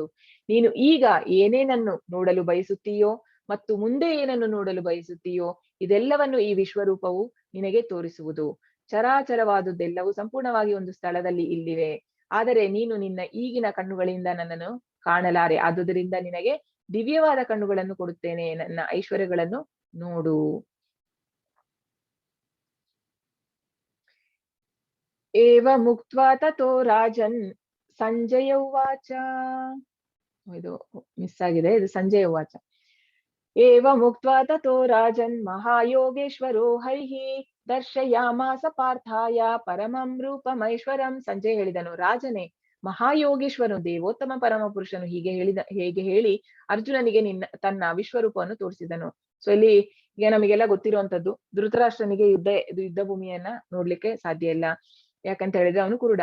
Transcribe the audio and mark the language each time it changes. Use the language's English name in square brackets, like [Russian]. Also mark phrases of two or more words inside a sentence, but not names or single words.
[Kannada] ನೀನು ಈಗ ಏನೇನನ್ನು ನೋಡಲು ಬಯಸುತ್ತೀಯೋ ಮತ್ತು ಮುಂದೆ ಏನನ್ನು ನೋಡಲು ಬಯಸುತ್ತೀಯೋ ಇದೆಲ್ಲವನ್ನು ಈ ವಿಶ್ವರೂಪವು ನಿನಗೆ ತೋರಿಸುವುದು. ಚರಾಚರವಾದುದೆಲ್ಲವೂ ಸಂಪೂರ್ಣವಾಗಿ ಒಂದು ಸ್ಥಳದಲ್ಲಿ ಇಲ್ಲಿವೆ. ಆದರೆ ನೀನು ನಿನ್ನ ಈಗಿನ ಕಣ್ಣುಗಳಿಂದ ನನ್ನನ್ನು ಕಾಣಲಾರೆ. ಆದುದರಿಂದ ನಿನಗೆ ದಿವ್ಯವಾದ ಕಣ್ಣುಗಳನ್ನು ಕೊಡುತ್ತೇನೆ. ನನ್ನ ಐಶ್ವರ್ಯಗಳನ್ನು ನೋಡು. [Sanskrit] ಏವ ಮುಕ್ತ್ವಾ ತಥೋ ರಾಜನ್ ಸಂಜಯ ಉವಾಚ. [Kannada] ಇದು ಮಿಸ್ ಆಗಿದೆ, ಇದು [Sanskrit] ಸಂಜಯ ಉವಾಚ. ಏವ ಮುಕ್ತ್ವಾ ತಥೋ ರಾಜನ್ ಮಹಾಯೋಗೇಶ್ವರೋ ಹರಿಃ ದರ್ಶಯಾಮಾಸ ಪಾರ್ಥಾಯ ಪರಮಂ ರೂಪಮೈಶ್ವರಂ. [Kannada] ಸಂಜಯ ಹೇಳಿದನು, ರಾಜನೇ, ಮಹಾಯೋಗೇಶ್ವರನು ದೇವೋತ್ತಮ ಪರಮ ಪುರುಷನು ಹೇಗೆ ಹೇಳಿ ಅರ್ಜುನನಿಗೆ ತನ್ನ ವಿಶ್ವರೂಪವನ್ನು ತೋರಿಸಿದನು. ಸೊ ಇಲ್ಲಿ ಈಗ ನಮಗೆಲ್ಲ ಗೊತ್ತಿರುವಂತದ್ದು, ಧೃತರಾಷ್ಟ್ರನಿಗೆ ಯುದ್ಧ ಭೂಮಿಯನ್ನ ನೋಡ್ಲಿಕ್ಕೆ ಸಾಧ್ಯ ಇಲ್ಲ. ಯಾಕಂತ ಹೇಳಿದ್ರೆ ಅವನು ಕುರುಡ.